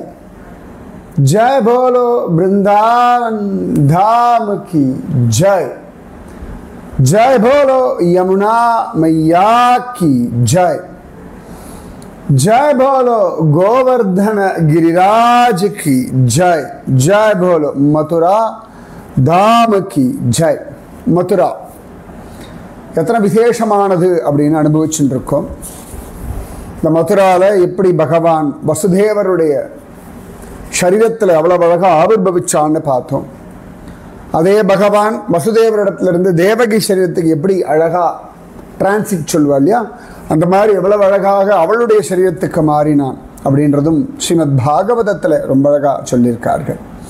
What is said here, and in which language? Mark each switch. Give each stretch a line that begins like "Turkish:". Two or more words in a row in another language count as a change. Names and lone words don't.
Hindi: जय बोलो वृंदावन धाम की जय। जय बोलो यमुना मैया की जय। जय बोलो गोवर्धन गिरिराज की जय। जय बोलो मथुरा धाम की जय.
Tamil: மதுரா எத்தனை விசேஷமானது அப்படின்னு அனுபவிச்சுட்டு இருக்கோம். இந்த மதுராவில் எப்படி பகவான் வசுதேவருடைய சரீரத்தில் அவ்வளவு அழகாக ஆவிர்பவிச்சான்னு பார்த்தோம். அதே பகவான் வசுதேவரிடத்திலிருந்து தேவகி சரீரத்துக்கு எப்படி அழகாக டிரான்சிட் சொல்வா இல்லையா, அந்த மாதிரி எவ்வளவு அழகாக அவளுடைய சரீரத்துக்கு மாறினான் அப்படின்றதும் ஸ்ரீமத் பாகவதத்தில் ரொம்ப அழகாக சொல்லியிருக்கார்கள்.